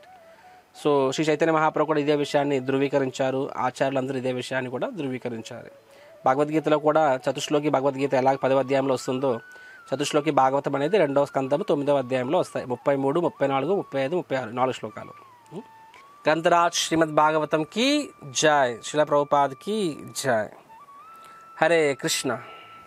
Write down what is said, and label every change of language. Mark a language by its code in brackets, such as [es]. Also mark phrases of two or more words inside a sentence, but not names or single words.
[te] సో శ్రీ చైతన్య మహాప్రభు కూడా ఇదే విషయాన్ని ధృవీకరించారు, ఆచార్యులందరూ ఇదే విషయాన్ని కూడా ధృవీకరించారు. భగవద్గీతలో కూడా చతుశ్లోకి భగవద్గీత ఎలాగ 10వ అధ్యాయంలో వస్తుందో, చతుశ్లోకి భాగవతం అనేది 2వ స్కందము 9వ అధ్యాయంలో వస్తాయి. [hi] 33, 34, 35, 36 4 శ్లోకాలు. గ్రంథరాజ్ శ్రీమద్ భాగవతం की जय, श्रील प्रभुपाद की जय. हरे कृष्णा.